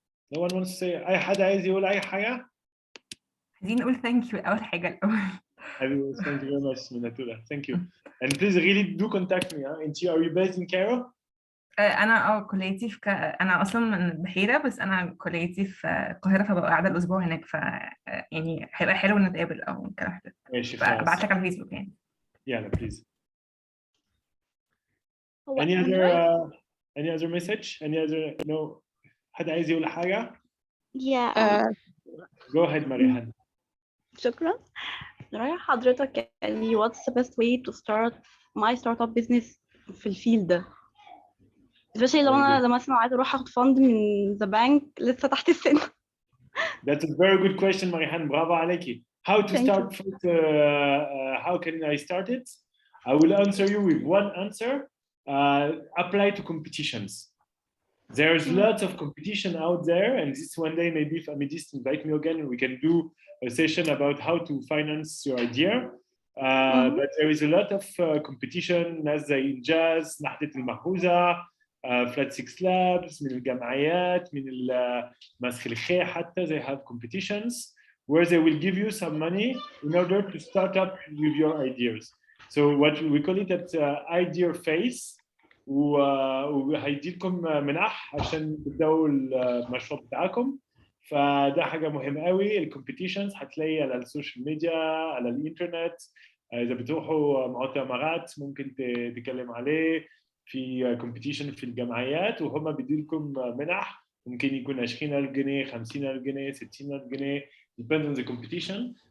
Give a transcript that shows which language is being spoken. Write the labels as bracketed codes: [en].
[en] No one wants to say [ar] أي حد عايز يقول أي حاجة؟ عايزين نقول [en] thank you [ar] أول حاجة الأول. [en] Thank you very much, Minatullah. Thank you. And please really do contact me. Are you based in Cairo? [ar] أنا كليتي في أنا أصلا من البحيرة، بس أنا كليتي في القاهرة، فببقى قاعدة الأسبوع هناك، يعني هيبقى حلو نتقابل أو كده. ماشي خلاص. فأبعت لك على الفيسبوك يعني. يلا please. هو [en] Any other message? Any other no? [ar] حد عايز يقول حاجة؟ [en] Yeah. Go ahead, Marihan. [ar] شكرا. رأي حضرتك يعني [en] what's the best way to start my startup business [ar] في الفيلد ده؟ especially لو أنا مثلا عايزة أروح أخد فند من [en] the bank [ar] لسه تحت السن. [en] That's a very good question, Marihan. Bravo عليكي. How to start first? How can I start it? I will answer you with one answer. Apply to competitions. There's lots of competition out there, and this one day maybe if Amidis invite me again, we can do a session about how to finance your idea. But there is a lot of competition. [ar] ناس زي إنجاز، نحلة المحوزة، Flat 6 Labs، من الجمعيات، من المسخ حتى [en] they have competitions where they will give you some money in order to start up with your ideas. So what we call it at idea phase. [ar] وهيديلكم منح عشان تبداوا المشروع بتاعكم. فده حاجه مهمه قوي. الكومبيتيشنز هتلاقي على السوشيال ميديا، على الانترنت. اذا بتروحوا مؤتمرات ممكن تتكلم عليه. في كومبيتيشن في الجمعيات وهم بيديلكم منح، ممكن يكون 20,000 جنيه، 50,000 جنيه، 60,000 جنيه [en] depends on the competition.